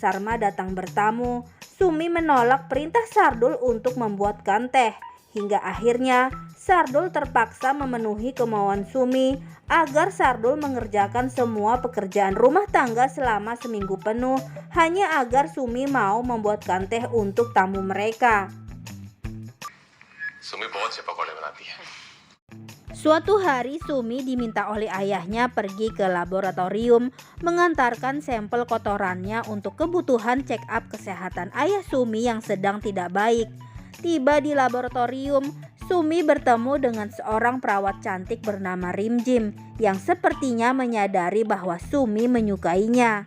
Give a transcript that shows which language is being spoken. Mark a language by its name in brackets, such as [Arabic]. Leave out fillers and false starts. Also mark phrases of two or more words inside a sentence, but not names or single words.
[Indonesian] Sarma datang bertamu, Sumi menolak perintah Sardul untuk membuatkan teh. Hingga akhirnya Sardul terpaksa memenuhi kemauan Sumi agar Sardul mengerjakan semua pekerjaan rumah tangga selama seminggu penuh hanya agar Sumi mau membuatkan teh untuk tamu mereka. [Hindi] सुमी बहुत चिपक बनाती है. [Indonesian] Suatu hari Sumi diminta oleh ayahnya pergi ke laboratorium mengantarkan sampel kotorannya untuk kebutuhan check up kesehatan ayah Sumi yang sedang tidak baik. Tiba di laboratorium, Sumi bertemu dengan seorang perawat cantik bernama Rimjim yang sepertinya menyadari bahwa Sumi menyukainya.